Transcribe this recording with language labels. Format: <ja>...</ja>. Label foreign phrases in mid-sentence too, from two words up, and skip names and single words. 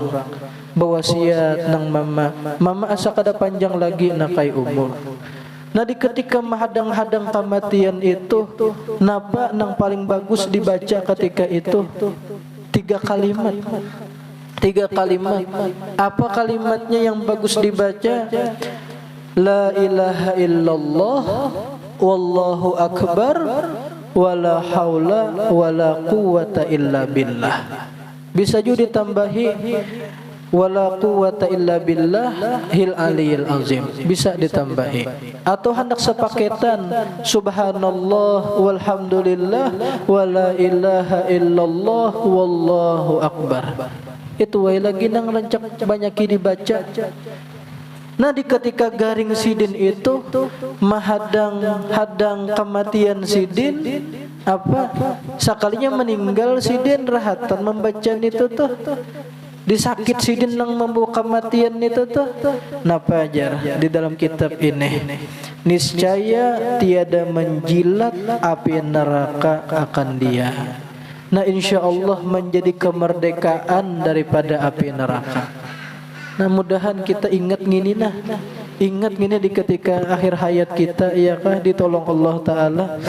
<bjn>Bawasiat nang mama asa kada panjang lagi nakai umur. Nah di ketika menghadang-hadang kematian itu, napa nang paling bagus dibaca ketika itu? Tiga kalimat.</bjn> <id>Apa kalimatnya yang bagus dibaca?</id> <ar>لا إله إلا الله والله أكبر ولا حول ولا قوة إلا بالله.</ar> <id>Bisa juga ditambahi</id> <ar>ولا قوة إلا بالله العلي العظيم,</ar> <id>bisa ditambahi. Atau hendak sepaketan</id> <ar>سبحان الله والحمد لله ولا إله إلا الله والله أكبر.</ar> <bjn>Itu wae lagi nang rancak banyak dibaca. Nah di ketika garing sidin itu hadang kematian sidin, apa sekalinya meninggal sidin rahatan membaca itu tuh. Disakit sidin nang membawa kematian itu tuh. Napa ajar di dalam kitab ini?</bjn> <ms>Niscaya tiada menjilat api neraka akan dia.</ms> <id>Nah insyaallah menjadi kemerdekaan daripada api neraka.</id> <bjn>Nah mudahan kita ingat gini nah. Ingat gini di ketika akhir hayat kita, ya kah, ditolong Allah Ta'ala.</bjn>